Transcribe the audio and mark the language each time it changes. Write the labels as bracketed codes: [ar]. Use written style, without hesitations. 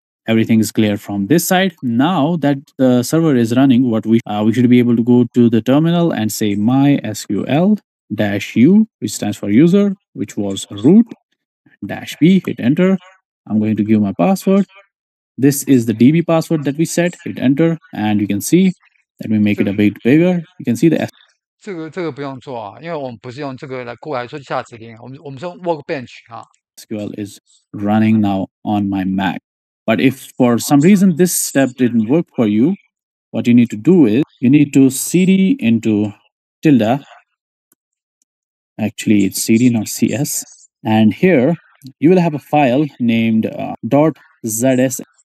[en] Everything is clear from this side. Now that the server is running, what we should be able to go to the terminal and say MySQL -u, which stands for user, which was root -b, hit enter. I'm going to give my password This is the DB password that we set. Hit enter, and you can see. Let me make it a bit bigger. You can see the [zh] 这个不用做啊，因为我们不是用这个过来说下指令，我们是用 workbench 啊。 [en] SQL is running now on my Mac. But if for some reason this step didn't work for you, what you need to do is you need to cd into tilde. Actually, it's cd, not cs. And here you will have a file named .zs.